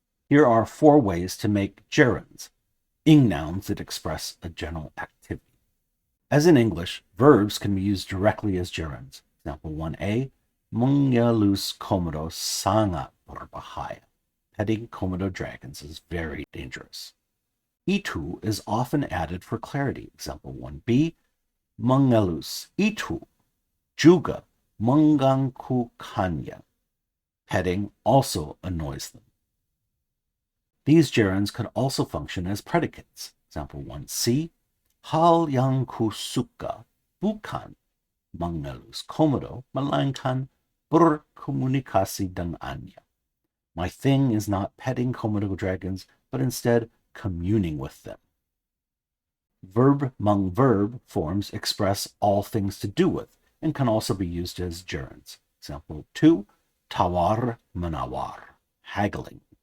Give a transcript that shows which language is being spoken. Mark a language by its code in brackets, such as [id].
[en] Here are 4 ways to make gerunds, ing nouns that express a general activity. As in English, verbs can be used directly as gerunds. Example 1a, [id] Mengelus Komodo sangat berbahaya. [en] Petting Komodo dragons is very dangerous. Itu is often added for clarity. Example 1b, [id] Mengelus itu juga mengganggu kanya. [en] Petting also annoys them. These gerunds could also function as predicates. Example 1c, [id] hal yang ku suka bukan mengelus komodo, melainkan berkomunikasi dengannya. [en] My thing is not petting Komodo dragons, but instead communing with them. Verb mung verb forms express all things to do with and can also be used as gerunds. Example 2, [id] tawar menawar, [en] haggling.